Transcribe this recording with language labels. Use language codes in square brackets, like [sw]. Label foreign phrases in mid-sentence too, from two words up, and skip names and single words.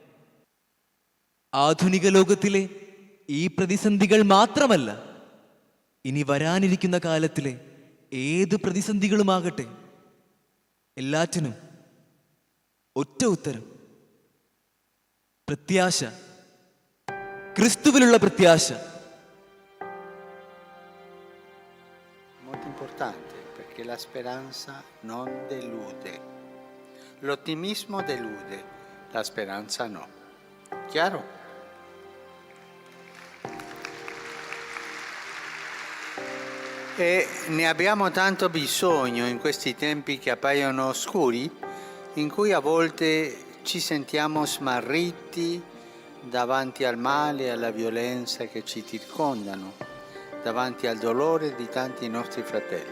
[ml] ആധുനിക ലോകത്തിലെ ഈ പ്രതിസന്ധികൾ മാത്രമല്ല, ഇനി വരാനിരിക്കുന്ന കാലത്തിലെ ഏത് പ്രതിസന്ധികളുമാകട്ടെ, എല്ലാറ്റിനും ഒറ്റ ഉത്തരം: പ്രത്യാശ. ക്രിസ്തുവിലുള്ള പ്രത്യാശ. [it] Molto importante perché la speranza non delude. L'ottimismo delude, la speranza no. Chiaro? E ne abbiamo tanto bisogno in questi tempi che appaiono oscuri, in cui a volte ci sentiamo smarriti davanti al male e alla violenza che ci circondano, davanti al dolore di tanti nostri fratelli.